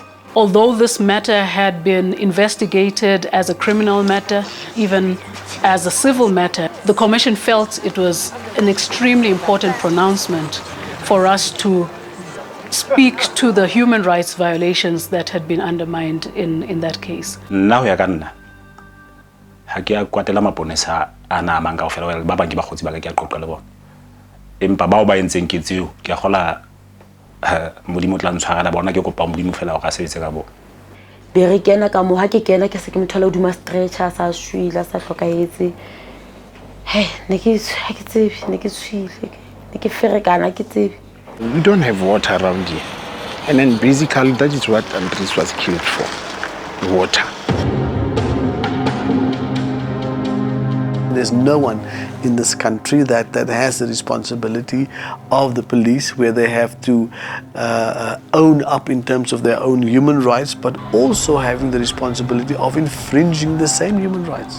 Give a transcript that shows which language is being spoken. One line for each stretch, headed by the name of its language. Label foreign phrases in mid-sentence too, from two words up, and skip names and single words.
English: Although this matter had been investigated as a criminal matter, even as a civil matter, the Commission felt it was an extremely important pronouncement for us to speak to the human rights violations that had been undermined in that case.
Southern Sotho: Nna ho ya ka nna ha ke a kwatela maponesa ana manga o fela ba bang ke ba khotsi ba ka ke a qoqa le bona empa bao ba entseng ke tseo ke a gola modimo tla ntshwara bona ke kopa modimo fela o ka sebetse ka bona be re kena ka mo ha ke kena ke se ke mothola hodima stretcher sa shwila sa hlokahetse ne ke tshwile ne ke ferekana ke tsebe.
English: We don't have water around here. And then basically that is what Andries was killed for, water. There's no one in this country that has the responsibility of the police, where they have to own up in terms of their own human rights, but also having the responsibility of infringing the same human rights.